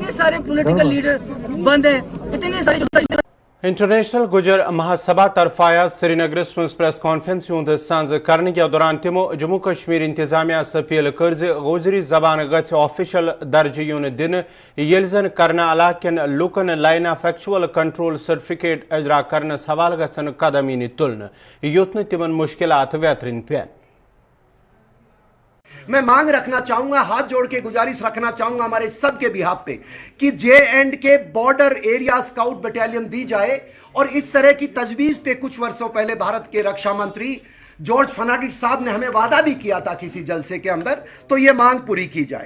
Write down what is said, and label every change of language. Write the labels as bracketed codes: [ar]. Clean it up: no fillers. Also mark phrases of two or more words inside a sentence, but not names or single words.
[hi] इतने सारे [en] political leader [hi] बंद है, इतने सारे [ks] इंटरनेशनल गुजर महासभा तरफाया श्रीनगर मज [en] press conference [ks] हूं सांज करने के दौरान तिमो जम्मू कश्मीर इंतजामिया अपील कर गोजरी जबान गछ ऑफिशियल दर्ज यून दिन ये जन करना इलाकन लुकन [en] Line of Actual Control certificate [ks] इजरा करनस हवाल गन कदम इन तुलन युत तिमन मुश्किलात वेतरिन पेन। [hi] मैं मांग रखना चाहूंगा, हाथ जोड़ के गुजारिश रखना चाहूंगा हमारे सबके बिहाफ पे कि [en] J&K border area scout battalion [hi] दी जाए। और इस तरह की तजवीज पे कुछ वर्षों पहले भारत के रक्षा मंत्री जॉर्ज फर्नांडिस साहब ने हमें वादा भी किया था किसी जलसे के अंदर, तो ये मांग पूरी की जाए।